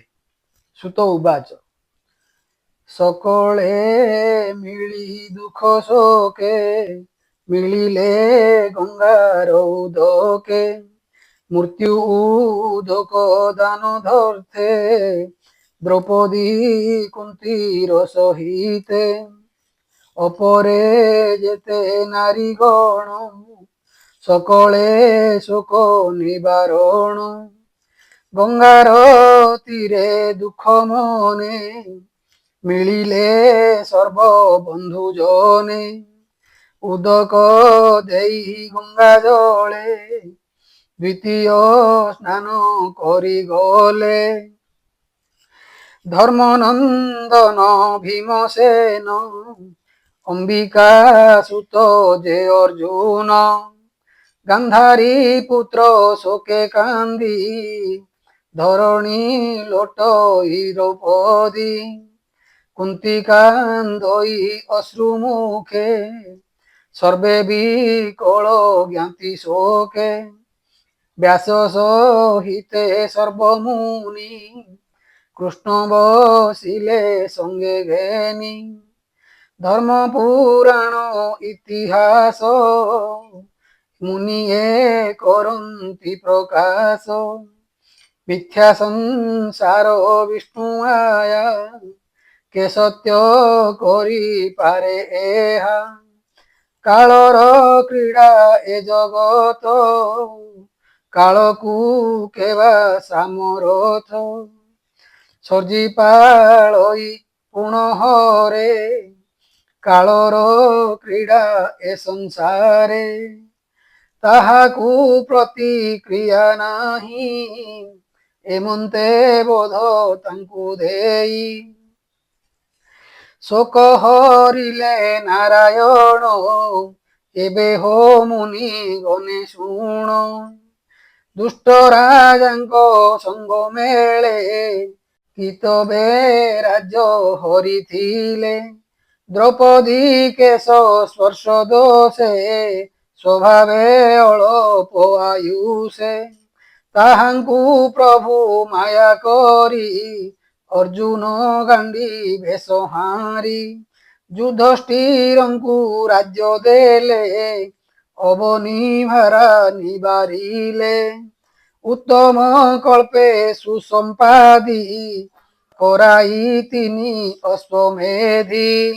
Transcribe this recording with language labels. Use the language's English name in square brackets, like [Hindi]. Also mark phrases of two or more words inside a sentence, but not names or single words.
[Odia] ସୁତ ଉବାଚ ସକଳେ ମିଳି ଦୁଖ ଶୋକେ ମିଳିଲେ ଗଙ୍ଗାର ଉଦକେ ମୃତ୍ୟୁ ଉଦକ ଦାନ ଧର୍ଥେ ଦ୍ରୌପଦୀ କୁନ୍ତୀର ସହିତେ ଅପରେ ଯେତେ ନାରୀ ଗଣ ସକଳେ ଶୋକ ନିବାରଣ ଗଙ୍ଗାର ତୀରେ ଦୁଖ ମନେ ମିଳିଲେ ସର୍ବ ବନ୍ଧୁ ଜନେ ଉଦକ ଦେଇ ଗଙ୍ଗା ଜଳେ ଦ୍ୱିତୀୟ ସ୍ନାନ କରି ଗଲେ ଧର୍ମନନ୍ଦନ ଭୀମସେନ ଅମ୍ବିକା ସୁତ ଯେ ଅର୍ଜୁନ ଗାନ୍ଧାରୀ ପୁତ୍ର ଶୋକେ କାନ୍ଦି ଧରଣୀ ଲୋଟଇ ଦ୍ରୌପଦୀ କୁନ୍ତୀ କାନ୍ଦଇ ଅଶ୍ରୁମୁଖେ ସର୍ବେ ବିକଳ ଜ୍ଞାତି ଶୋକେ ବ୍ୟାସ ସହିତେ ସର୍ବମୁନି କୃଷ୍ଣ ବସିଲେ ସଙ୍ଗେ ଘେନି ଧର୍ମ ପୁରାଣ ଇତିହାସ ମୁନିଏ କରନ୍ତି ପ୍ରକାଶ ମିଥ୍ୟା ସଂସାର ବିଷ୍ଣୁ ଆୟା କେ ସତ୍ୟ କରି ପାରେ ଏହା କାଳର କ୍ରୀଡ଼ା ଏ ଜଗତ କାଳକୁ କେବା ସାମରଥ ସର୍ଜିପାଳଇ ପୁନଃରେ କାଳର କ୍ରୀଡ଼ା ଏ ସଂସାରେ ତାହାକୁ ପ୍ରତିକ୍ରିୟା ନାହିଁ ଏମନ୍ତେ ବୋଧ ତାଙ୍କୁ ଦେଇ ଶୋକ ହରିଲେ ନାରାୟଣ ଏବେ ହୋ ମୁନି ଗଣେ ଶୁଣ ଦୁଷ୍ଟ ରାଜାଙ୍କୁ ସଙ୍ଗ ମେଳେ କିତବେ ରାଜ୍ୟ ହରିଥିଲେ ଦ୍ରୌପଦୀ କେଶ ସ୍ପର୍ଶ ଦୋଷେ ସ୍ୱଭାବେ ଅଳ୍ପ ଆୟୁଷେ ତାହାଙ୍କୁ ପ୍ରଭୁ ମାୟା କରି ଅର୍ଜୁନ ଗାଣ୍ଡୀ ଭେଷ ହାରି ଯୁଧିଷ୍ଠିରଙ୍କୁ ରାଜ୍ୟ ଦେଲେ ଅବନୀ ଭାରା ନିବାରିଲେ ଉତ୍ତମ କଳ୍ପେ ସୁସମ୍ପାଦି କରାଇ ତିନି ଅଶ୍ୱମେଧୀ